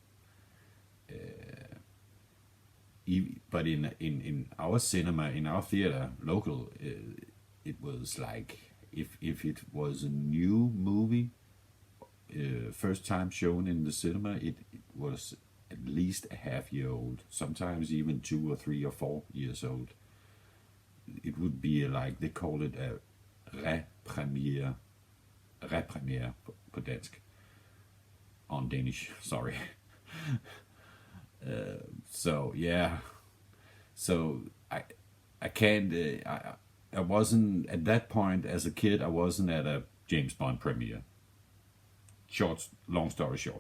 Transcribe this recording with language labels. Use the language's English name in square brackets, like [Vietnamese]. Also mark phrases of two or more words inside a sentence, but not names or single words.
[English] But in our cinema, in our theater, local, it was like, if it was a new movie, first time shown in the cinema, it was at least a half year old, sometimes even 2 or 3 or 4 years old. It would be like, they call it a repremiere [Danish] på dansk, [English] on Danish, sorry. So yeah, so I can't, I wasn't, at that point as a kid, I wasn't at a James Bond premiere. Long story short.